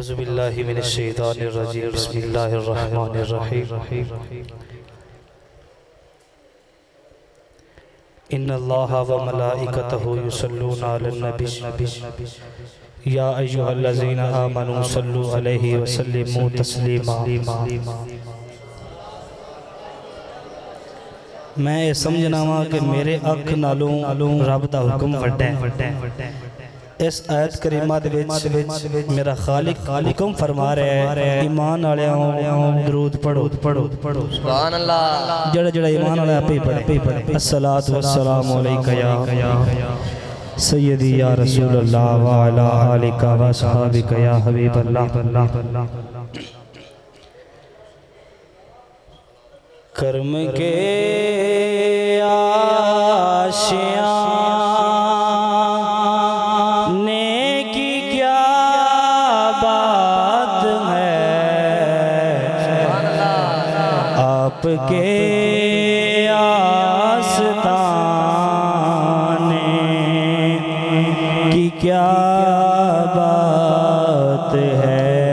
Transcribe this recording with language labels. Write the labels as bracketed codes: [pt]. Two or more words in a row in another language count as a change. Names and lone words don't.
[ar] أعوذ بالله من الشيطان الرجيم بسم الله الرحمن الرحيم إن الله وملائكته يصلون على النبي يا أيها الذين آمنوا صلوا عليه وسلموا تسليما. [pa] میں یہ سمجھنا واں کہ میرے اکھ نالوں رب دا حکم وڈا ہے. اس آیت کریمہ دے وچ میرا خالق حکم فرما رہا ہے ایمان والیو درود پڑھو سبحان اللہ. جیہڑا جیہڑا ایمان والا آپے پڑھے [ar] الصلاة والسلام عليك يا سيدي يا رسول الله وعلى آلك وأصحابك يا حبيب الله. [ur] کرم کے آشیاں آپ کے آستانے کی کیا بات ہے.